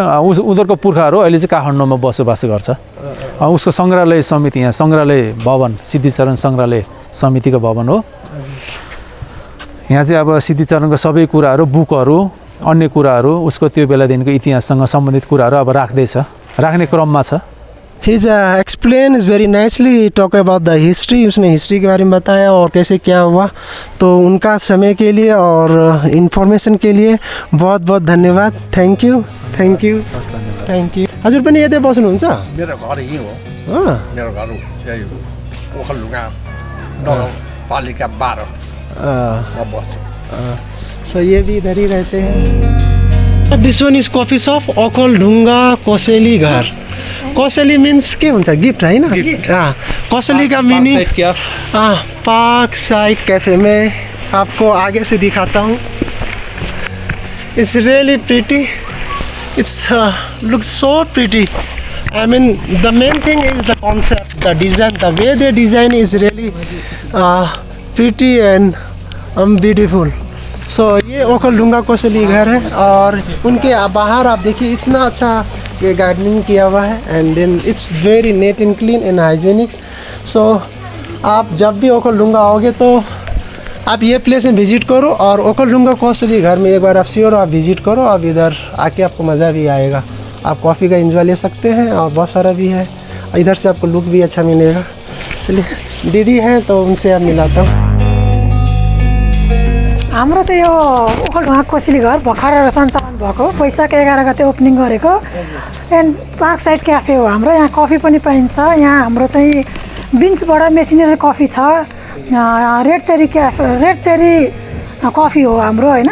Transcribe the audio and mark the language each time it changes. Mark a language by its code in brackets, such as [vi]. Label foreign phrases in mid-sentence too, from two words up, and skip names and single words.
[ne] उनीहरूको पुर्खाहरू अहिले चाहिँ काठमाडौँमा बसोबास गर्छ. उसको सङ्ग्रहालय समिति, यहाँ सङ्ग्रहालय भवन, सिद्धिचरण सङ्ग्रहालय समितिको भवन हो. यहाँ चाहिँ अब सिद्धिचरणको सबै कुराहरू, बुकहरू, अन्य कुराहरू, उसको त्यो बेलादेखिको इतिहाससँग सम्बन्धित कुराहरू अब राख्ने क्रममा छ. [en] He's explained very nicely, talk about the history. [hi] उसने हिस्ट्री के बारे में बताया और कैसे क्या हुआ. तो उनका समय के लिए और इन्फॉर्मेसन के लिए बहुत बहुत धन्यवाद. [en] thank you. [ne] हजुर पनि यतै बस्नुहुन्छ? मेरो घर यहीँ हो. मेरो घर यही ओखलढुङ्गा नगरपालिका 12 म बस्छु. [hi] सो ये भी इधर ही रहते हैं. [en] this one is coffee shop ओखलढुङ्गा कोसेली घर. [ne] कोसेली मीन्स के हुन्छ? गिफ्ट होइन? [hi] कोसेली का मीनिंग पार्क साइड कैफे में आपको आगे से दिखाता हूँ. [en] It's really pretty. It's look so pretty. I mean the main thing is the concept, the design, the way they design is really pretty and beautiful. [hi] So ये ओखलढुङ्गा कोसेली घर है और उनके बाहर आप देखिए इतना अच्छा ये गार्डनिंग किया हुआ है. [en] and then it's very neat and clean and hygienic. [hi] सो आप जब भी ओखलढुङ्गा आओगे तो आप ये प्लेस में विज़िट करो और ओखलढुङ्गा कोसेली घर में एक बार आप श्योर आप विज़िट करो. अब इधर आके आपको मज़ा भी आएगा. आप कॉफ़ी का एंजॉय ले सकते हैं और बहुत सारा भी है। इधर से आपको लुक भी अच्छा मिलेगा। चलिए दीदी हैं तो उनसे अब मिलाता हूँ। [ne] हाम्रो चाहिँ यो ओखलढुङ्गा कोसेली घर भर्खर सञ्चालन भएको वैशाख 11 गते ओपनिङ गरेको एन्ड पार्क साइड क्याफे हो हाम्रो। यहाँ कफी पनि पाइन्छ। यहाँ हाम्रो चाहिँ बिन्सबाट [en] machinery coffee [ne] छ। [en] red cherry coffee [ne] हो हाम्रो हैन।